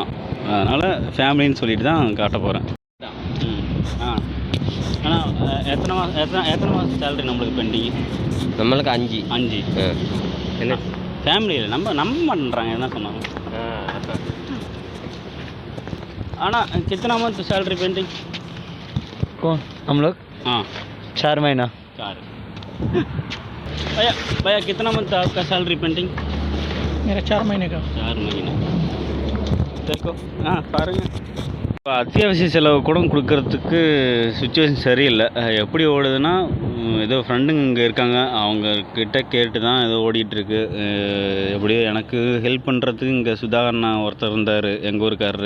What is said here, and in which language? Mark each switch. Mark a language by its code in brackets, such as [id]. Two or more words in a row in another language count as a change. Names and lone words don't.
[ta] அதனால் ஃபேமிலின்னு சொல்லிட்டு தான் காட்ட போகிறேன். ஆனால் எத்தனை மாதம் சேலரி நம்மளுக்கு பெண்டிங்? நம்மளுக்கு 5 என்ன ஃபேமிலியில் நம்ப மாட்டேன்றாங்க. என்ன சொன்னாங்க? [hi] ஆனால் कितना [en] month salary pending? [hi] कौन हम लोग? 4 महीना। 4 भैया कितना मंथ आपका [en] salary pending? [hi] मेरा 4 महीने का। 4 महीने देखो. [ta] பாருங்கள், இப்போ அத்தியாவசிய செலவு கூட கொடுக்கறதுக்கு சுச்சுவேஷன் சரியில்லை. எப்படி ஓடுதுன்னா, ஏதோ ஃப்ரெண்டுங்க இங்கே இருக்காங்க, அவங்கக்கிட்ட கேட்டு தான் ஏதோ ஓடிட்டுருக்கு. எப்படியோ எனக்கு ஹெல்ப் பண்ணுறதுக்கு இங்கே சுதாகரண்ணா ஒருத்தர் இருந்தார், எங்கள் ஊருக்காரரு.